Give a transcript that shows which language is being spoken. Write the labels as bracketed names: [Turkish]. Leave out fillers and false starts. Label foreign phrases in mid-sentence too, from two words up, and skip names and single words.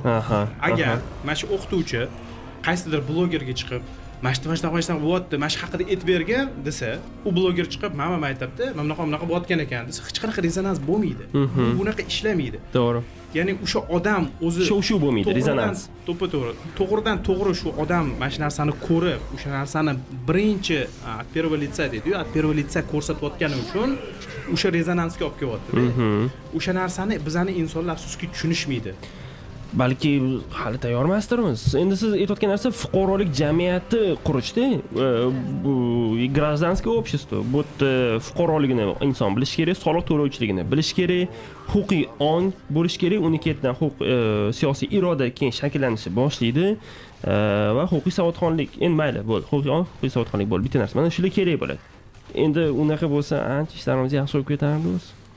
[Uzbek] Agar mana shu o'qituvchi qaysidir blogerga chiqib mashta bo'lyapti, mana shu haqida aytib bergan desa, u bloger chiqib, "Mana aytibdi, mana bunaqa bo'layotgan ekan" desa, hech qanaqa rezonans bo'lmaydi. Bu bunaqa ishlamaydi. To'g'ri. Ya'ni o'sha odam o'zi shu bo'lmaydi, rezonans. To'g'ri. To'g'ridan-to'g'ri shu odam mana shu narsani ko'rib, o'sha narsani birinchi [Russian] от первого лица [Uzbek] deydi-yu, [Russian] от первого лица [Uzbek] ko'rsatayotgani uchun o'sha rezonansga olib kelyapti. O'sha narsani bizani insonlar afsuski tushunishmaydi. Balki hali tayyor emasdirmiz. Endi siz aytayotgan narsa fuqarolik jamiyati qurishda, bu [Russian] гражданское общество. [Uzbek] Bu fuqaroligini inson bilish kerak, soliq to'lovchiligini bilish kerak, huquqiy ong bo'lish kerak, uni ketdan siyosiy iroda keyin shakllanishni boshlaydi va huquqiy savodxonlik. Endi mayli, bo'ldi. Huquqiy ong, huquqiy savodxonlik bo'ldi. Bitta narsa. Mana shular kerak bo'ladi. Endi unaqa bo'lsa, ancha ishlarimiz yaxshi bo'lib ketardi o'zi.